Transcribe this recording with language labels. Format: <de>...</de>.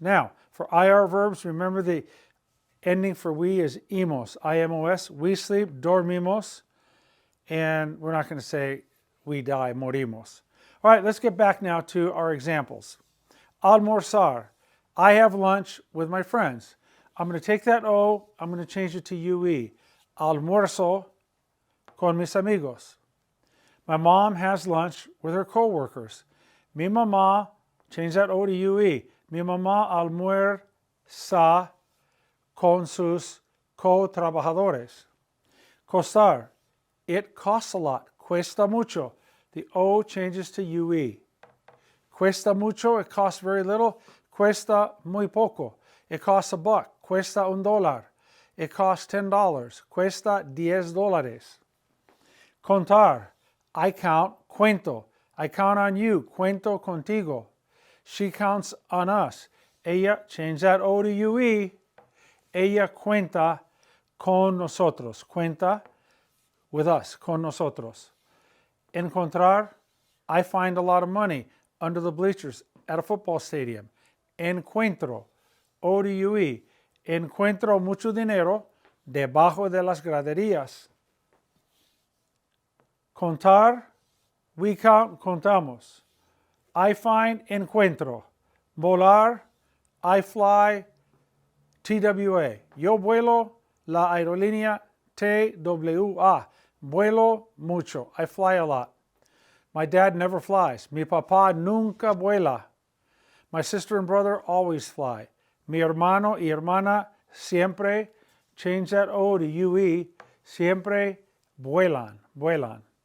<en>Now, for IR verbs, remember the ending for we is imos, I-M-O-S. We sleep, dormimos. And we're not going to say we die, morimos. All right, let's get back now to our examples. Almorzar, I have lunch with my friends. I'm going to take that O, I'm going to change it to UE.</en> <es>Almuerzo con mis amigos.</es> <en>My mom has lunch with her co-workers.</en> <es>Mi mamá,</es> <en>change that O to UE.</en> <es>Mi mamá almuerza con sus co-trabajadores.</es> <en>Costar, it costs a lot.</en> <es>Cuesta mucho.</es> <en>The O changes to UE.</en> <es>Cuesta mucho,</es> <en>it costs very little.</en> <es>Cuesta muy poco.</es> <en>It costs $1.</en> <es>Cuesta $1.</es> <en>It costs $10.</en> <es>Cuesta $10.</es> <en>Contar, I count, cuento. I count on you,</en> <es>cuento contigo.</es> <en>She counts on us. Ella, change that O to UE.</en> <es>Ella cuenta con nosotros. Cuenta</es> <en>with us,</en> <es>con nosotros.</es> <en>Encontrar, I find a lot of money under the bleachers at a football stadium. Encuentro, O to UE.</en> <es>Encuentro mucho dinero debajo de las graderías.</es> <en>Contar, we count, contamos. I find, encuentro. Volar, I fly, TWA.</en> <es>Yo vuelo la aerolínea TWA. Vuelo mucho.</es> <en>I fly a lot. My dad never flies.</en> <es>Mi papá nunca vuela.</es> <en>My sister and brother always fly.</en> <es>Mi hermano y hermana siempre,</es> <en>change that O to UE,</en> <es>siempre vuelan, vuelan.</es>